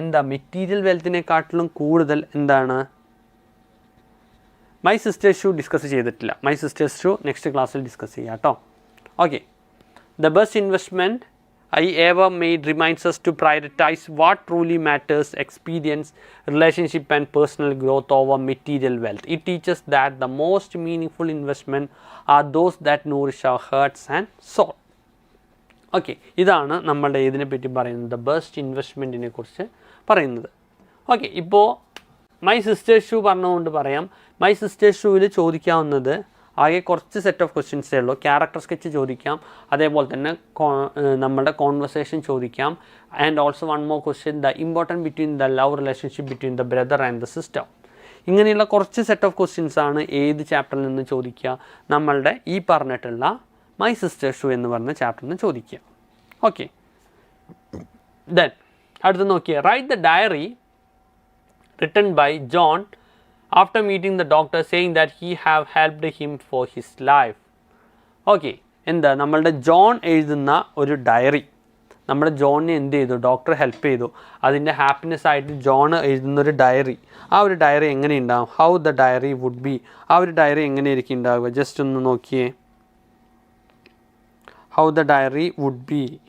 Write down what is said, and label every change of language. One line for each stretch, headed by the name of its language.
Malayalam: എന്താ, മെറ്റീരിയൽ വെൽത്തിനെക്കാട്ടിലും കൂടുതൽ എന്താണ്, മൈ സിസ്റ്റേഴ്സ് ഷൂ ഡിസ്കസ് ചെയ്തിട്ടില്ല. മൈ സിസ്റ്റേഴ്സ് ഷൂ നെക്സ്റ്റ് ക്ലാസ്സിൽ ഡിസ്കസ് ചെയ്യാം കേട്ടോ.
English: Okay, the best investment I ever made reminds us to prioritize what truly matters: experience, relationship and personal growth over material wealth. It teaches that the most meaningful investment are those that nourish our hearts and soul.
Malayalam: Okay, ഇതാണ് നമ്മളുടെ ഇതിനെപ്പറ്റി പറയുന്നത്, best ഇൻവെസ്റ്റ്മെൻറ്റിനെ കുറിച്ച് പറയുന്നത്. Okay, ഇപ്പോൾ my sisters shoe പറഞ്ഞുകൊണ്ട് പറയാം, my sisters ഷൂവിൽ ചോദിക്കാവുന്നത് ആകെ കുറച്ച് സെറ്റ് ഓഫ് ക്വസ്റ്റ്യൻസേ ഉള്ളൂ. ക്യാരക്ടർ സ്കെച്ച് ചോദിക്കാം, അതേപോലെ തന്നെ നമ്മുടെ കോൺവെർസേഷൻ ചോദിക്കാം.
English: And also one more question, the important between the love relationship between the brother and the sister.
Malayalam: ഇങ്ങനെയുള്ള കുറച്ച് സെറ്റ് ഓഫ് ക്വസ്റ്റ്യൻസാണ് ഏത് ചാപ്റ്ററിൽ നിന്ന് ചോദിക്കുക, നമ്മളുടെ ഈ പറഞ്ഞിട്ടുള്ള മൈ സിസ്റ്റേഴ്സ് ഷൂ എന്ന് പറഞ്ഞ ചാപ്റ്ററിൽ നിന്ന് ചോദിക്കുക.
English: okay, then
Malayalam: അടുത്ത് നോക്കിയാൽ
English: Write the diary written by John after meeting the doctor saying that he have helped him for his life.
Malayalam: Okay, എന്താ നമ്മളുടെ ജോൺ എഴുതുന്ന ഒരു ഡയറി, നമ്മുടെ ജോണിനെ എന്ത് ചെയ്തു, ഡോക്ടർ ഹെൽപ്പ് ചെയ്തു, അതിൻ്റെ ഹാപ്പിനെസ് ആയിട്ട് ജോൺ എഴുതുന്നൊരു ഡയറി. ആ ഒരു ഡയറി എങ്ങനെ ഉണ്ടാവും,
English: how the diary would be,
Malayalam: ആ ഒരു ഡയറി എങ്ങനെയായിരിക്കും ഉണ്ടാവുക, ജസ്റ്റ് ഒന്ന് നോക്കിയേ, how the diary would be.